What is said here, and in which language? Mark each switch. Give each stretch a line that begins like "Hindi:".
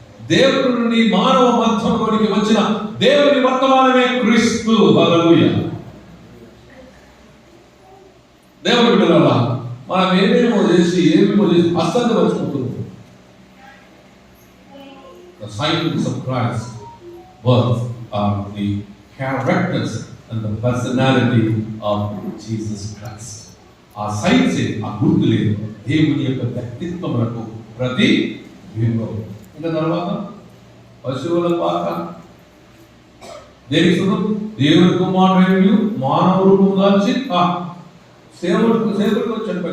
Telugu: దేవుడి నుండి మానవ మధ్యంలోనికి వచ్చిన దేవుని వర్తమానమే క్రీస్తు. హల్లెలూయా. దేవుడి బిడ్డలారా, మనం ఏమేమో చేసి అస్సలు మర్చిపోతున్నాం.
English: The signs of Christ birth are the characters and the personality of Jesus Christ.
Telugu: ఆ సైన్స్, ఆ గుర్తులే దేవుని యొక్క వ్యక్తిత్వములకు ప్రతి బింబం. ఇంకా తర్వాత పశువుల పాక దేనికి దేవుని కుమారుడు మానవ రూపం దాల్చి సేవకుడికి వచ్చాడు.